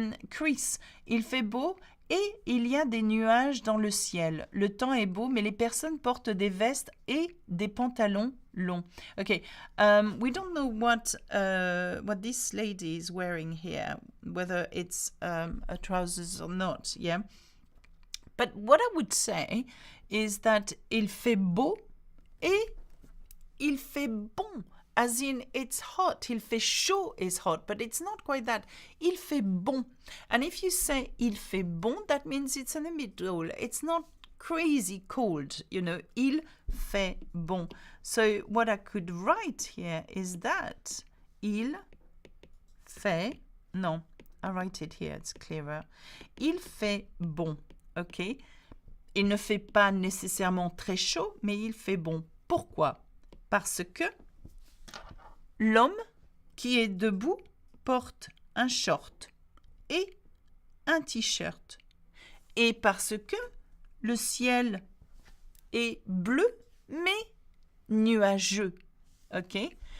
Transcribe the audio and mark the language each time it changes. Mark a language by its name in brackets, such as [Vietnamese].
[French] Chris, il fait beau et il y a des nuages dans le ciel. Le temps est beau, mais les personnes portent des vestes et des pantalons longs. [English] Okay, we don't know what this lady is wearing here, whether it's a trousers or not, yeah? But what I would say is that [French] il fait beau et il fait bon, [English] as in it's hot. [French] Il fait chaud [English] is hot, but it's not quite that. [French] Il fait bon. [English] And if you say [French] il fait bon, [English] that means it's in the middle. It's not crazy cold, you know. [French] Il fait bon. [English] So what I could write here is that [French] il fait, [English] no, I write it here, it's clearer. [French] Il fait bon, okay? Il ne fait pas nécessairement très chaud, mais il fait bon. Pourquoi? Parce que l'homme qui est debout porte un short et un t-shirt. Et parce que le ciel est bleu, mais nuageux. OK?